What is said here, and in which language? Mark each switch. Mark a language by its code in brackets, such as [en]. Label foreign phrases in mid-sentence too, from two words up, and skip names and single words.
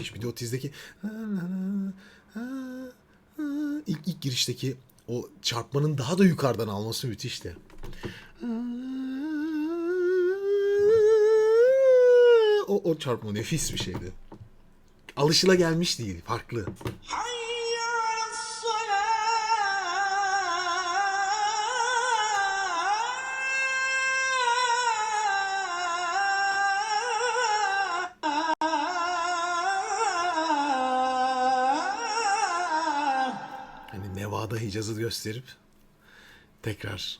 [tr] Bir de o tizdeki ilk girişteki o çarpmanın daha da yukarıdan alması müthişti. O çarpma nefis bir şeydi. Alışılagelmiş değil. Farklı. [ar] حي على الصلاة. [tr] Hani Nevada Hicaz'ı gösterip tekrar